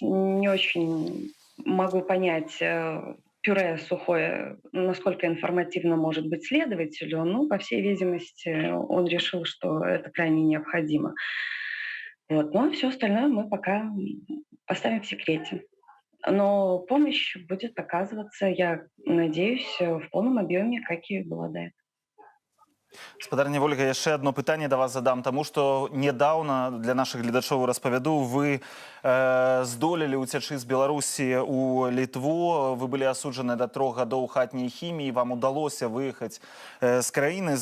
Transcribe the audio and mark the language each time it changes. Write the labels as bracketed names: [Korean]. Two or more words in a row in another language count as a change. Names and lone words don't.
[Russian] Не очень могу понять, пюре сухое, насколько информативно может быть следователю. Ну, по всей видимости, он решил, что это крайне необходимо. Вот. Но все остальное мы пока оставим в секрете. Но помощь будет оказываться, я надеюсь, в полном объеме, как и была до этого. [Belarusian] Спадарня Ольга, яшчэ одно пытанне да вас задам, таму што нядаўна для нашых гледачоў распавяду, вы здолелі ўцячы з Беларусі ў Літву, вы былі асуджаны да 3 гадоў хатняй хіміі, вам удалося выехаць з краіны.